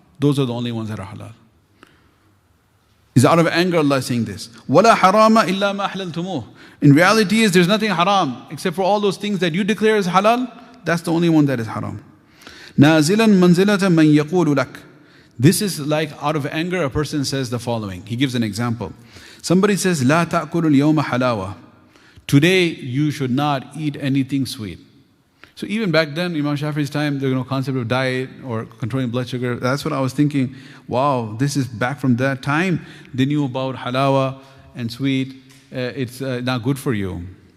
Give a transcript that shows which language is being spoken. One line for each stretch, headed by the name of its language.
English: Those are the only ones that are halal. Is out of anger Allah is saying this.
Arabic: وَلَا حَرَامَ إِلَّا مَا أَحْلَلْتُمُوهُ.
English: In reality is there's nothing haram except for all those things that you declare as halal. That's the only one that is haram.
Arabic: نَازِلًا مَنْزِلَةً مَنْ يَقُولُ لَكَ.
English: This is like out of anger a person says the following. He gives an example. Somebody says
Arabic: لَا تَأْكُلُ الْيَوْمَ حَلَاوَةً.
English: Today you should not eat anything sweet. So even back then, Imam Shafi'i's time, there was no concept of diet or controlling blood sugar. That's what I was thinking. Wow, this is back from that time. They knew about halawa and sweet. It's not good for you.